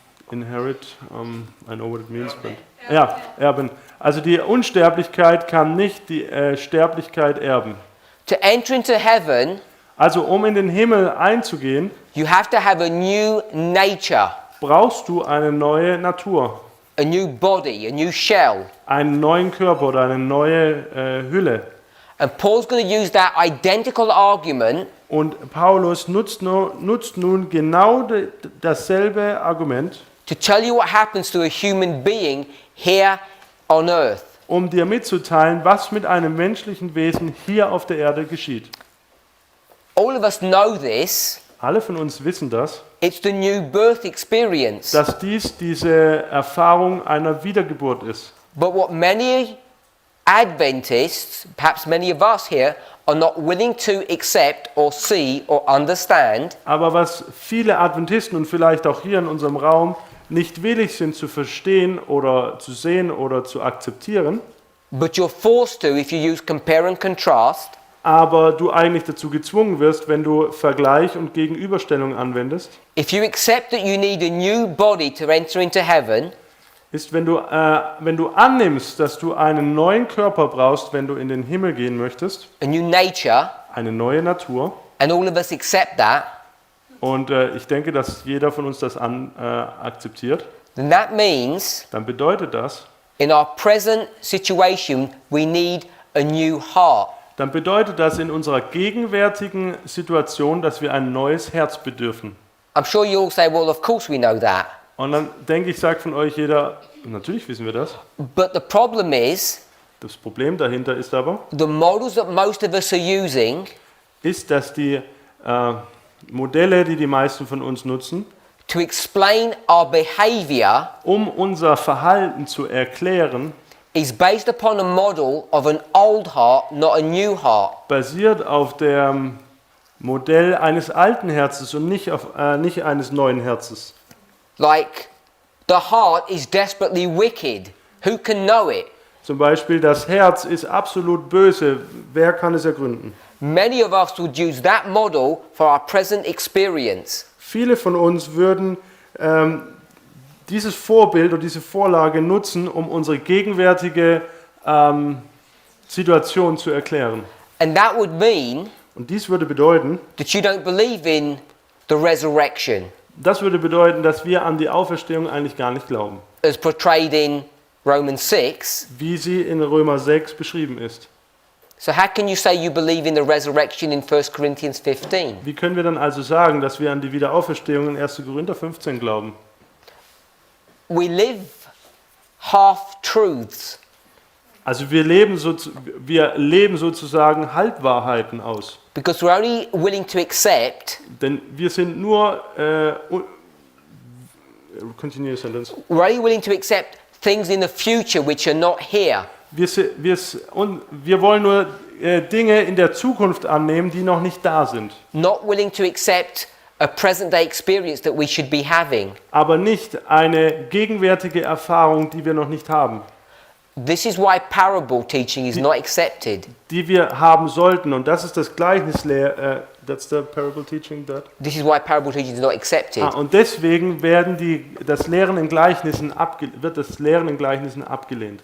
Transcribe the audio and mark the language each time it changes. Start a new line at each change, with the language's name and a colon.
English: Inherit, I know what it means, but
German: ja, erben. Also die Unsterblichkeit kann nicht die Sterblichkeit erben.
English: To enter into heaven,
German: Also um in den Himmel einzugehen,
English: you have to have a new nature,
German: brauchst du eine neue Natur,
English: a new body, a new shell.
German: einen neuen Körper oder eine neue Hülle.
English: And Paul's going to use that identical argument
German: Und Paulus nutzt nun genau dasselbe Argument,
English: to tell you what happens to a human being here on earth.
German: um dir mitzuteilen, was mit einem menschlichen Wesen hier auf der Erde geschieht.
English: All of us know this.
German: Alle von uns wissen das,
English: It's the new birth experience.
German: dass diese Erfahrung einer Wiedergeburt ist.
English: But what many Adventists, perhaps many of us here, are not willing to accept or see or understand
German: Aber was viele Adventisten und vielleicht auch hier in unserem Raum nicht willig sind zu verstehen oder zu sehen oder zu akzeptieren,
English: but you're forced to if you use compare and contrast,
German: aber du eigentlich dazu gezwungen wirst, wenn du Vergleich und Gegenüberstellung anwendest,
English: if you accept that you need a new body to enter into heaven,
German: ist, wenn du annimmst, dass du einen neuen Körper brauchst, wenn du in den Himmel gehen möchtest,
English: a new nature,
German: eine neue Natur.
English: and all of us accept that,
German: Und ich denke, dass jeder von uns das akzeptiert.
English: then that means
German: Dann bedeutet das,
English: in our present situation we need a new heart.
German: dann bedeutet das in unserer gegenwärtigen Situation, dass wir ein neues Herz bedürfen.
English: I'm sure you all say, well, of course we know that.
German: Und dann denke ich, sagt von euch jeder, natürlich wissen wir das.
English: But the problem is,
German: Das Problem dahinter ist aber,
English: the models that most of us are using
German: ist, dass die Modelle, die die meisten von uns nutzen,
English: to explain our behavior
German: um unser Verhalten zu erklären,
English: is based upon a model of an old heart, not a new heart.
German: basiert auf dem Modell eines alten Herzens und nicht eines neuen Herzens.
English: Like, the heart is desperately wicked. Who can know it?
German: Zum Beispiel, das Herz ist absolut böse. Wer kann es ergründen?
English: Many of us would use that model for our present experience.
German: Viele von uns würden dieses Vorbild oder diese Vorlage nutzen, um unsere gegenwärtige Situation zu erklären.
English: And that would mean
German: Und dies würde bedeuten,
English: that you don't believe in the resurrection
German: das würde bedeuten, dass wir an die Auferstehung eigentlich gar nicht glauben,
English: as portrayed in Romans 6.
German: wie sie in Römer 6 beschrieben ist.
English: So how can you say you believe in the resurrection in 1 Corinthians 15?
German: Wie können wir dann also sagen, dass wir an die Wiederauferstehung in 1. Korinther 15 glauben?
English: We live half-truths.
German: Also wir leben sozusagen Halbwahrheiten aus.
English: Because we're only willing to accept,
German: Denn wir sind nur
English: continue sentence. we're only willing to accept things in the future which are not here.
German: Wir wollen nur Dinge in der Zukunft annehmen, die noch nicht da sind.
English: Not willing to accept a present day experience that we should be having.
German: Aber nicht eine gegenwärtige Erfahrung, die wir noch nicht haben.
English: This is why parable teaching is not accepted.
German: Die wir haben sollten. Und das ist das Gleichnislehre.
English: That's the parable teaching that. This is why parable teaching is not accepted.
German: Und deswegen wird das Lehren in Gleichnissen abgelehnt.